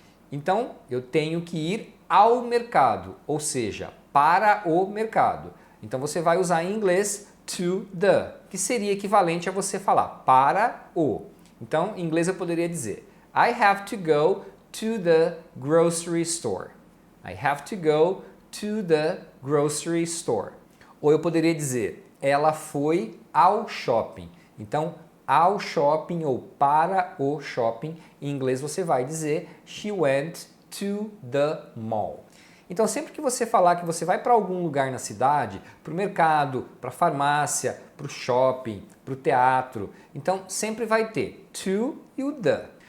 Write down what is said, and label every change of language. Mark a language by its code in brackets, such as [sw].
[pt] Então, eu tenho que ir ao mercado, ou seja, para o mercado. Então você vai usar em inglês to the, que seria equivalente a você falar para o. Então, em inglês eu poderia dizer [en] I have to go to the grocery store. I have to go to the grocery store. [pt] Ou eu poderia dizer ela foi ao shopping. Então, ao shopping ou para o shopping, em inglês você vai dizer [en] she went to the mall. [pt] Então sempre que você falar que você vai para algum lugar na cidade, para o mercado, para a farmácia, para o shopping, para o teatro, então sempre vai ter to e o the.